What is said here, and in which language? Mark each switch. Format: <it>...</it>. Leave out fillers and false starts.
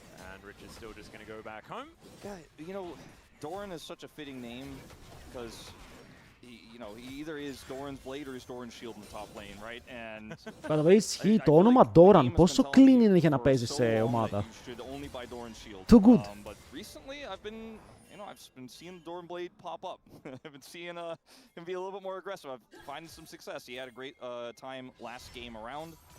<en>And Rich is still just going to go back home. God, you know, Doran is such a fitting name because, you know, he either is Doran's blade or is Doran's shield in the top lane, right? And</en> <el>Κατά βέβαια ισχύει το όνομα Doran. Πόσο clean είναι για να παίζει σε ομάδα.</el> <en>Too good. But recently I've been seeing the Doran blade pop up. I've been seeing him be a little bit more aggressive. I'm finding some success. He had a great time last game around.</en>